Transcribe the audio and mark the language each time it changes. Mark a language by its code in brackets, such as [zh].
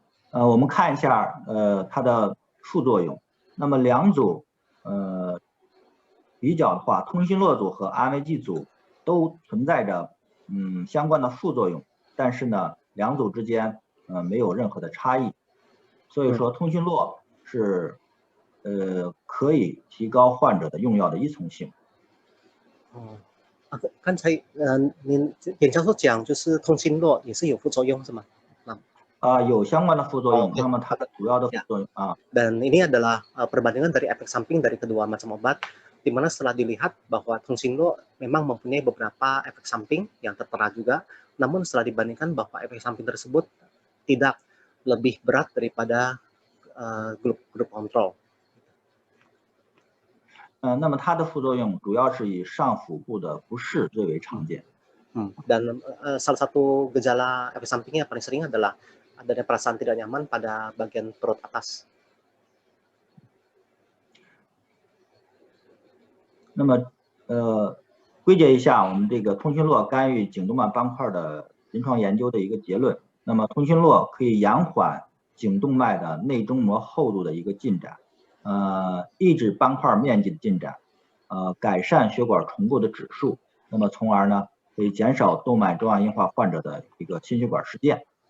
[zh] 我们看一下它的副作用。那么2组比较的话，通讯落组和安慰剂组都存在着相关的副作用，但是呢2组之间没有任何的差异，所以说通讯落是可以提高患者的用药的依从性。刚才您简教授讲就是通讯落也是有副作用是吗？有相关的副作用，那么它的主要的副作用 [id] Dan ini adalah perbandingan dari efek samping dari kedua macam obat, di mana setelah dilihat bahwa Tongsinlo memang mempunyai beberapa efek samping yang tertera juga, namun setelah dibandingkan bahwa efek samping tersebut tidak lebih berat daripada grup kontrol. [zh] 那么它的副作用主要是以上腹部的不适最为常见。 [id] Dan salah satu gejala efek sampingnya paling sering adalah adanya perasaan tidak nyaman pada bagian perut atas. [zh] 那么归结一下我们这个通讯落干预颈动脉斑块的临床研究的一个结论。那么通讯落可以延缓颈动脉的内中膜厚度的一个进展，抑制斑块面积的进展，改善血管重构的指数，那么从而呢可以减少动脉粥样硬化患者的一个心血管事件。